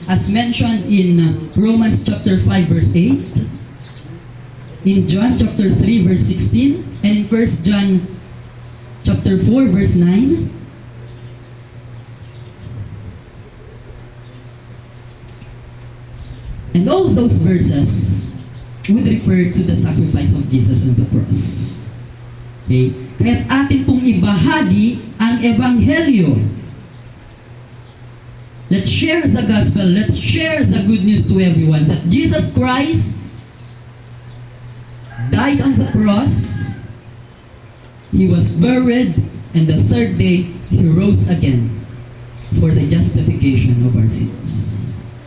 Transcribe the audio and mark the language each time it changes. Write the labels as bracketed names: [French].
[English] As mentioned in Romans chapter 5 verse 8, in John chapter 3 verse 16, and in 1 John chapter 4 verse 9, and all those verses would refer to the sacrifice of Jesus on the cross. Okay? [Filipino] Kaya't atin pong ibahagi ang Ebanghelyo. [English] Let's share the gospel. Let's share the good news to everyone that Jesus Christ died on the cross, He was buried, and the third day, He rose again for the justification of our sins.